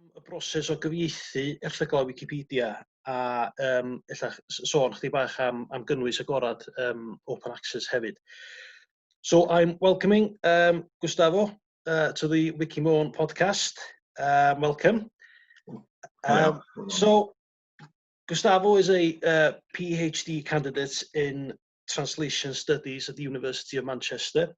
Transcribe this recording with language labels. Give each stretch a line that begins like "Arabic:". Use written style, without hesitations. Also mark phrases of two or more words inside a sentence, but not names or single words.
Welsh: broses o gyfieithu erthyglau Wicipedia a ella sôn chdi bach am gynnwys agorad
English: open access
Welsh: hefyd.
English: So I'm welcoming Gustavo to the WiciMôn podcast. Welcome. So Gustavo is a PhD candidate in translation studies at the University of Manchester.